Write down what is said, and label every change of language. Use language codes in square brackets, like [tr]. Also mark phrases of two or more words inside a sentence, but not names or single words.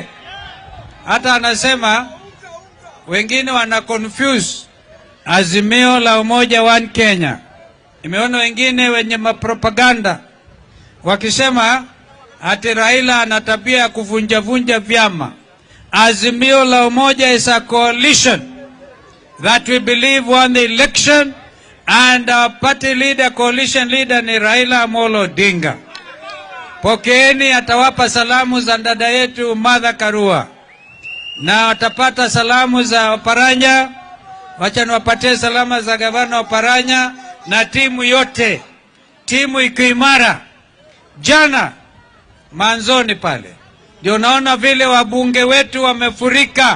[sw] Hata anasema wengine wana confuse azimio la umoja one Kenya. Nimeona wengine wenye mapropaganda wakisema ati Raila ana tabia ya kuvunja vyama. [en] Azimio la umoja is a coalition that we believe won the election, and our party leader, coalition leader [sw] ni Raila Amolo Odinga. Pokeeni, atawapa salamu za dada yetu Martha Karua, na watapata salamu za Oparanya. Wacha niwapatie salama za gavana Oparanya na timu yote. Timu iko imara. Jana manzoni pale ndio naona vile wabunge wetu wamefurika.